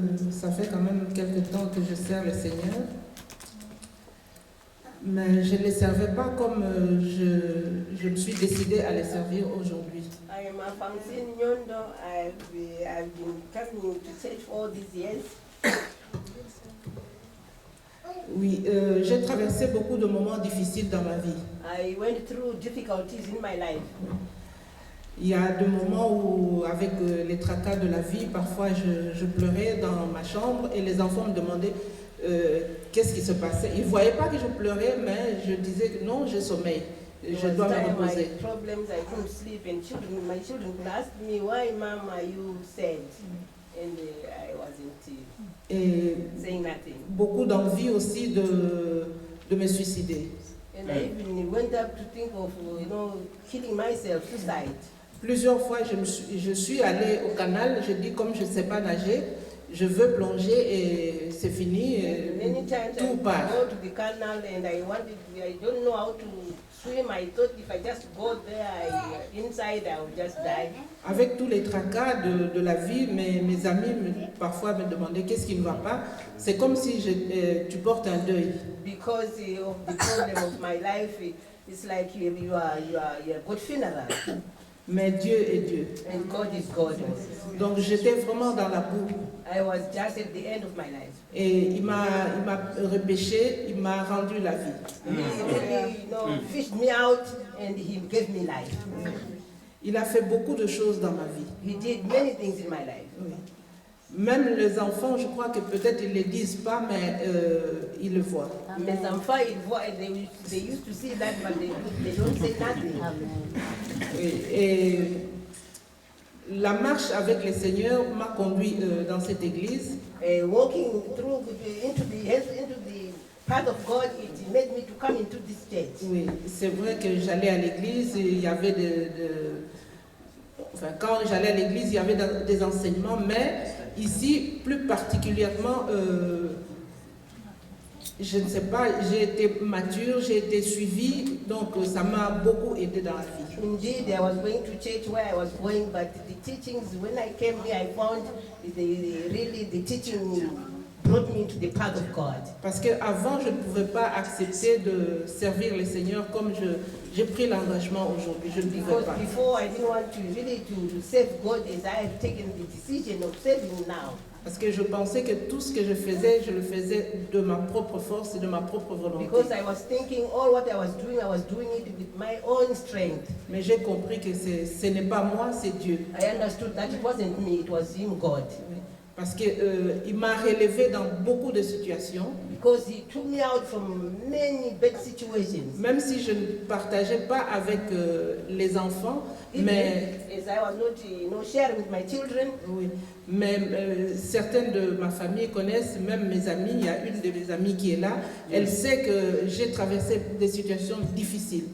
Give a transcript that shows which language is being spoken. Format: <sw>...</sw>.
<fr>Ça fait quand même quelques temps que je sers le Seigneur. Mais je ne les servais pas comme je me suis décidée à les servir aujourd'hui.</fr> <en>I am Alphonsine Nyondo. I've been coming to church all these years.</en> <fr>Oui, j'ai traversé beaucoup de moments difficiles dans ma vie.</fr> <en>I went through difficulties in my life.</en> <fr>Il y a des moments où, avec les tracas de la vie, parfois je pleurais dans ma chambre et les enfants me demandaient qu'est-ce qui se passait. Ils ne voyaient pas que je pleurais, mais je disais que non, j'ai sommeil, je dois me reposer.</fr> <en>My problems, I couldn't sleep, and my children would ask me, why, Mom, are you sad? And I wasn't</en> <fr>Et</fr> <en>saying nothing.</en> <fr>beaucoup d'envie aussi de me suicider.</fr> <en>And I even went up to think of, killing myself, suicide.</en> <fr>Plusieurs fois, je suis allée au canal, je dis comme je ne sais pas nager, je veux plonger et c'est fini,</fr> <en>Many times I</en> <fr>tout</fr> <en>would</en> <fr>part.</fr> <en>go to the canal and I don't know how to swim. I thought if I just go there, inside I would just die.</en> <fr>Avec tous les tracas de la vie, mes amis parfois me demandaient qu'est-ce qui ne va pas. C'est comme si tu portes un deuil.</fr> <en>Because of the problem of my life, it's like you are good funeral.</en> <fr>Mais Dieu est Dieu.</fr> <en>And God is God.</en> <fr>Donc j'étais vraiment dans la boue.</fr> <en>I was just at the end of my life.</en> <fr>Et il m'a repêché, il m'a rendu la vie.</fr> <en>He really, fished me out and he gave me life.</en> <fr>Il a fait beaucoup de choses dans ma vie.</fr> <en>He did many things in my life.</en> <fr>Oui. Même les enfants, je crois que peut-être ils ne le disent pas, mais ils le voient. Mes enfants, ils voient,</fr> <en>they used to see that, but they don't say nothing.</en> <fr>Et la marche avec le Seigneur m'a conduit dans cette église.</fr> <en>Walking through into the path of God, it made me to come into this church.</en> <fr>Oui, c'est vrai que j'allais à l'église, il y avait enfin, quand j'allais à l'église, il y avait des enseignements, mais ici, plus particulièrement, je ne sais pas, j'ai été mature, j'ai été suivie, donc ça m'a beaucoup aidé dans la vie.</fr> <en>Indeed, I was going to church where I was going, but the teachings, when I came here, I found the teaching brought me to the path of God.</en> <fr>Parce qu'avant, je ne pouvais pas accepter de servir le Seigneur comme j'ai pris l'engagement aujourd'hui. Je ne pouvais pas.</fr> <en>Before, I didn't want to really to serve God as I have taken the decision of serving now.</en> <fr>Parce que je pensais que tout ce que je le faisais de ma propre force et de ma propre volonté.</fr> <en>Because I was thinking all what I was doing it with my own strength.</en> <fr>Mais j'ai compris que ce n'est pas moi, c'est Dieu.</fr> <en>I understood that it wasn't me, it was Him, God.</en> <fr>Parce qu'il m'a relevé dans beaucoup de situations.</fr> <en>Because He took me out from many bad situations.</en> <fr>Même si je ne partageais pas avec les enfants, mais</fr> <en>as I was not sharing with my children.</en> <fr>Oui, mais certaines de ma famille connaissent, même mes amis, il y a une de mes amies qui est là, elle sait que j'ai traversé des situations difficiles.</fr>